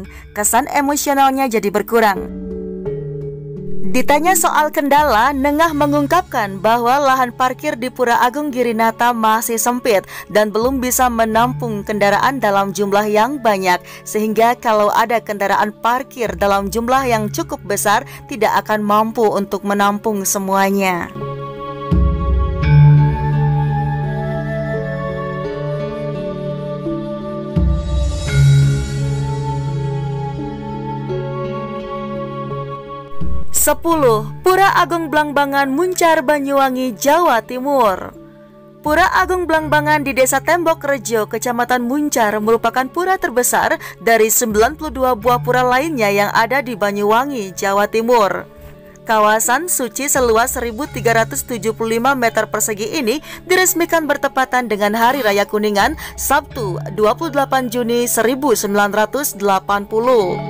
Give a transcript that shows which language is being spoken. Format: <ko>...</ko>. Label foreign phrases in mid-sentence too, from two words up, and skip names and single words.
<id>Kesan emosionalnya jadi berkurang. Ditanya soal kendala, Nengah mengungkapkan bahwa lahan parkir di Pura Agung Girinata masih sempit dan belum bisa menampung kendaraan dalam jumlah yang banyak, sehingga kalau ada kendaraan parkir dalam jumlah yang cukup besar tidak akan mampu untuk menampung semuanya. Pura Agung Blangbangan Muncar, Banyuwangi, Jawa Timur. Pura Agung Blangbangan di Desa Tembok Rejo, Kecamatan Muncar merupakan pura terbesar dari 92 buah pura lainnya yang ada di Banyuwangi, Jawa Timur. Kawasan suci seluas 1.375 meter persegi ini diresmikan bertepatan dengan Hari Raya Kuningan, Sabtu 28 Juni 1980.</id>